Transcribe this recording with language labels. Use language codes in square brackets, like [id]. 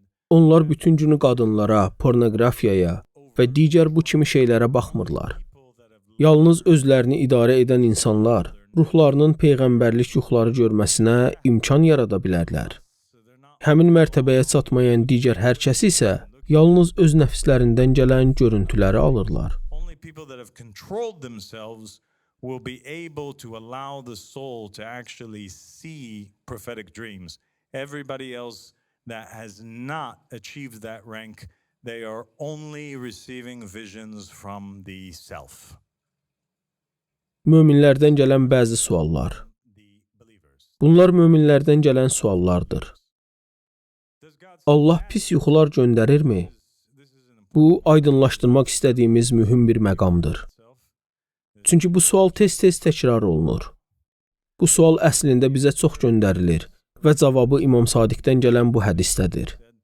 [az] Onlar bütün günü qadınlara, pornoqrafiyaya və digər bu kimi şeylərə baxmırlar. Yalnız özlərini idarə edən insanlar ruhlarının peyğəmbərlik yuxuları görməsinə imkan yarada bilərlər. Həmin mərtəbəyə çatmayan digər hər kəs isə yalnız öz nəfslərindən gələn görüntüləri alırlar. [en] Only people that have controlled themselves will be able to allow the soul to actually see prophetic dreams. Everybody else that has not achieved that rank, they are only receiving visions from the self. [az] Möminlərdən gələn bəzi suallar. Bunlar möminlərdən gələn suallardır. Allah pis yuxular göndərirmi? Bu, aydınlaşdırmaq istədiyimiz mühüm bir məqamdır. Çünki bu sual tez-tez təkrar olunur. Bu sual əslində bizə çox göndərilir və cavabı İmam Sadiqdən gələn bu hədisdədir.